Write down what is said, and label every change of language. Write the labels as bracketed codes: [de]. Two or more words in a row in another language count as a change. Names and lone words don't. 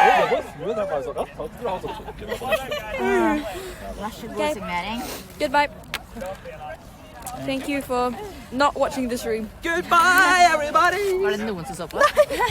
[no] Det var smooth. Det er bare sånn. Ja, takk skal du ha sånn. Vær så god, [en] Okay. [no] signering. [en] Goodbye. Thank you for not watching the stream. [no] Var det noen som så på?